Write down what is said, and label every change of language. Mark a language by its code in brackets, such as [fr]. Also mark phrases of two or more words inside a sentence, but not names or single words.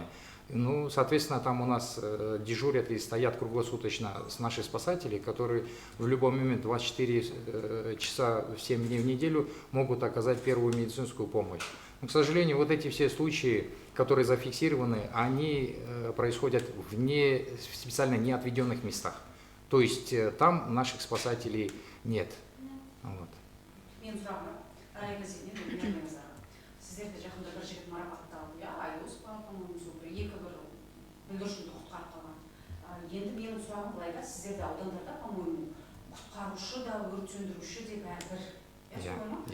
[ru] Ну, соответственно, там у нас дежурят и стоят круглосуточно наши спасатели, которые в любой момент 24 часа 7 дней в неделю могут оказать первую медицинскую помощь. Но, к сожалению, вот эти все случаи, которые зафиксированы, они происходят в специально не отведенных местах. То есть там наших спасателей нет. Вот. [kk] Сіздерді жақында бір жігіт марапатталды, Айдос па, по-моему, екі бір бүлдіршінді құтқарып қалған. Енді менің сұрағым былайда, сіздерде аудандарда, по-моему, құтқарушы да, өрт сөндіруші де бәрі бір, солай ма?